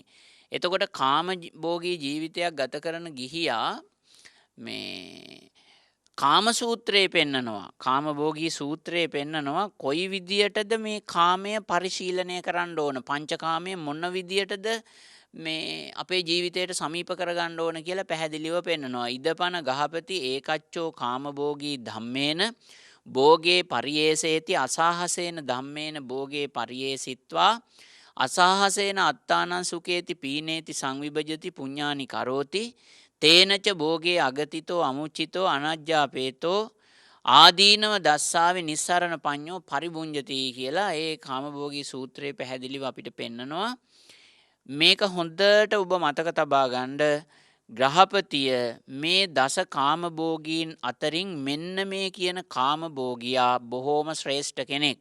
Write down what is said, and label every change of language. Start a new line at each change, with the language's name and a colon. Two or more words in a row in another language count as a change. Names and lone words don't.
Sinhala: එතකොට කාමභෝගී ජීවිතයක් ගත කරන ගිහියා මේ කාම සූත්‍රයේ පෙන්නනවා, කාමභෝගී සූත්‍රයේ පෙන්නනවා කොයි විදියටද මේ කාමය පරිශීලනය කරන්න ඕන, පංචකාමය මොන විදියටද මේ අපේ ජීවිතයට සමීප කරගන්න ඕන කියලා පැහැදිලිව පෙන්නනවා.
Pali: ඉදපන ගහපති ඒකච්චෝ කාමභෝගී ධම්මේන භෝගේ පරියේසේති අසහසේන ධම්මේන භෝගේ පරියේසිත්වා අසහසේන අත්තානං සුකේති පීනේති සංවිභජති පුඤ්ඤානි කරෝති තේනච භෝගේ අගතිතෝ අමුචිතෝ අනජ්ජාපේතෝ ආදීනව දස්සාවේ නිස්සරණ පඤ්ඤෝ පරිබුඤ්ජති
Sinhala: කියලා ඒ කාමභෝගී සූත්‍රයේ පැහැදිලිව අපිට පෙන්නනවා. මේක හොඳට ඔබ මතක තබා ගන්න. ග්‍රහපතිය මේ දස කාමභෝගීන් අතරින් මෙන්න මේ කියන කාමභෝගියා බොහෝම ශ්‍රේෂ්ඨ කෙනෙක්.